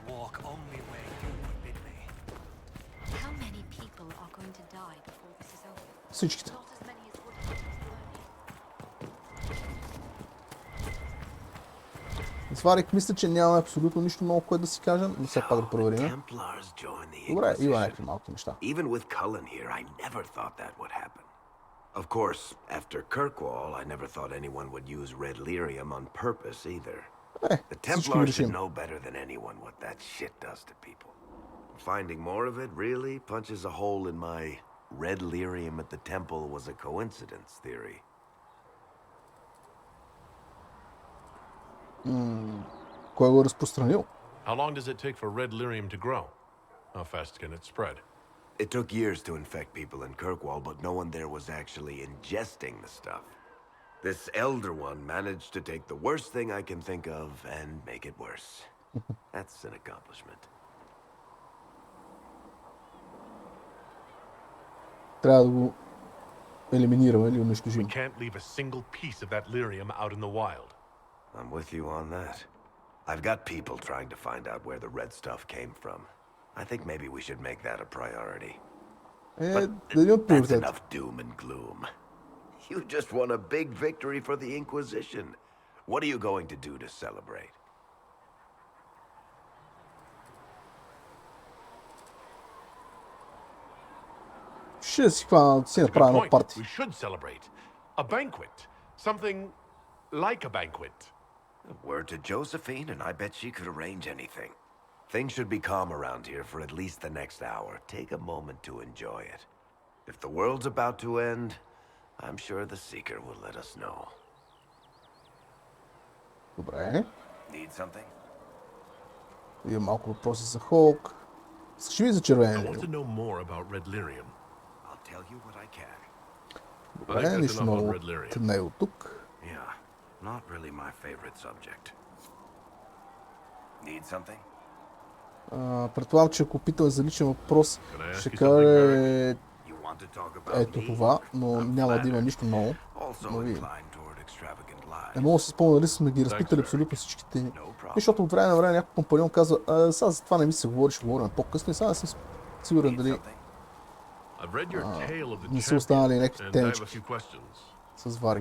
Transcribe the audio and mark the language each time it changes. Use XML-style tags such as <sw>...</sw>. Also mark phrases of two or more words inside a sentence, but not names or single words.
<bg>Всичките. Сварик, мисля, че нямаме абсолютно нищо много, което да си кажем, но все пак да проверим. Добре, има някакви малки неща.</bg> <en>Of course, after Kirkwall, I never thought anyone would use red lyrium on purpose either. The Templars should know better than anyone what that shit does to people. Finding more of it really punches a hole in my red lyrium at the temple was a coincidence theory.</en> <bg>Кой го е разпространил?</bg> <en>How long does it take for red lyrium to grow? How fast can it spread? It took years to infect people in Kirkwall, but no one there was actually ingesting the stuff. This elder one managed to take the worst thing I can think of and make it worse. That's an accomplishment.</en> <bg>трябва да го елиминираме или унищожим.</bg> <en>We can't leave a single piece of that lyrium out in the wild. I'm with you on that. I've got people trying to find out where the red stuff came from. I think maybe we should make that a priority. But that's enough doom and gloom. You just won a big victory for the Inquisition. What are you going to do to celebrate?</en> <bg>Ще си направя едно парти.</bg> <en>We should celebrate. A banquet. Something like a banquet. Word to Josephine, and I bet she could arrange anything. Things should be calm around here for at least the next hour. Take a moment to enjoy it. If the world's about to end, I'm sure the Seeker will let us know.</en> <bg>Добре.</bg> <en>Need something?</en> <bg>Има малко въпроси за Холк. Ще ви за червен.</bg> <en>I want to know more about red lyrium. I'll tell you what I can.</en> <bg>Добре, нищо много от него тук.</bg> <en>Yeah, not really my favorite subject. Need something?</en> <bg>Предполагам, че ако питам за личен въпрос, ще каже ето това, но няма да има нищо ново. Не мога да се спомня дали сме ги разпитали абсолютно всичките. Защото от време на време някой компаньон казва, сега за това не ми се говори, ще говорим по-късно и сега не съм сигурен дали не са останали някакви темички с варик.</bg>